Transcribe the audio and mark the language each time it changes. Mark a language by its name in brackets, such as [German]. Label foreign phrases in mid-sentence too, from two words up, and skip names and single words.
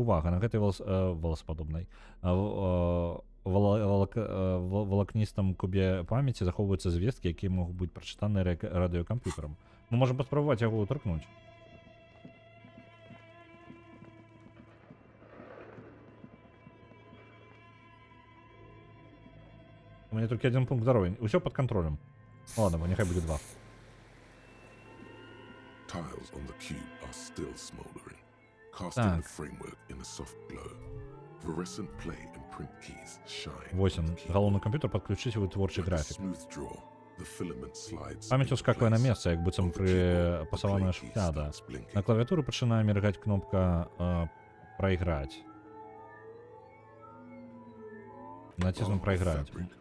[Belarusian] Увага, на гэтай воласападобнай. Волокністым кубе памяці захоўваюцца звесткі, якія могуць быць прачытаны радыёкамп'ютарам. Мы можам паспрабаваць яго торкнуць. [Russian] У меня только один пункт здоровья. Все под контролем. Ладно, нехай будет 2. [English] Tiles on the cube are still smoldering, casting the framework in a soft glow. Fluorescent play and print keys shine. 8. [Belarusian] Галоўны камп'ютар падключыць вытворчы графік. Памяць ускаквае на месца, як быццам прыпасаваная шухляда. На клавіатуры пачынае міргаць кнопка «Прайграць». Націснув «Прайграць».